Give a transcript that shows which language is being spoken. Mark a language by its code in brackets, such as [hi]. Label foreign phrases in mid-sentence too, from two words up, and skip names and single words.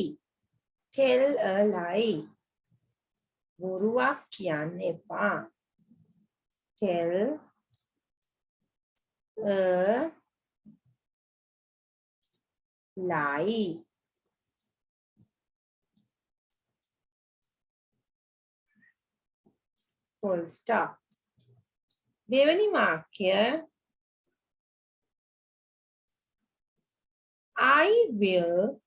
[en] Tell a lie. [si] බොරුවක් කියන්න එපා. [en] Tell a lie. Full stop. [si] දෙවැනි වාක්‍ය [en] I will